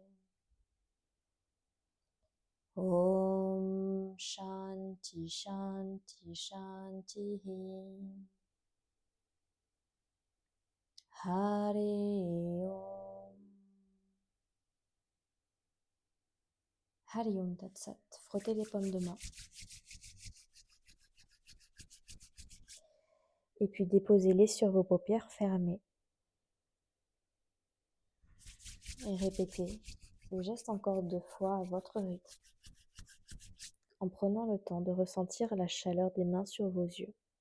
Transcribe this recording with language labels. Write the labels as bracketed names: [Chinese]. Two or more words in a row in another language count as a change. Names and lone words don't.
[Sanskrit] Om Shanti Shanti Shanti Hare Om. Hari Om Tat Sat. [French] Frottez les paumes de main. Et puis déposez-les sur vos paupières fermées. Et répétez le geste encore 2 fois à votre rythme, en prenant le temps de ressentir la chaleur des mains sur vos yeux.